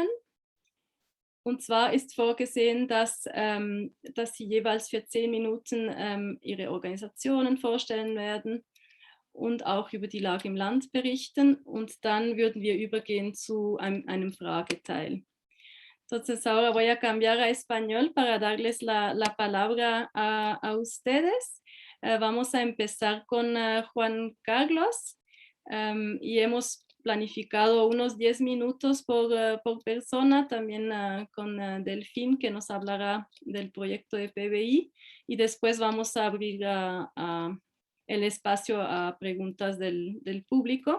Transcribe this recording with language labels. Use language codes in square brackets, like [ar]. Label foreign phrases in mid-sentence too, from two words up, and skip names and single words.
[de] Und zwar ist vorgesehen, dass sie jeweils für 10 Minuten ihre Organisationen vorstellen werden und auch über die Lage im Land berichten. Und dann würden wir übergehen zu einem Frageteil. [es] Entonces ahora voy a cambiar a español para darles la palabra a ustedes. Vamos a empezar con Juan Carlos. Y hemos planificado unos 10 minutos por persona, también con Delphine, que nos hablará del proyecto de PBI, y después vamos a abrir el espacio a preguntas del público.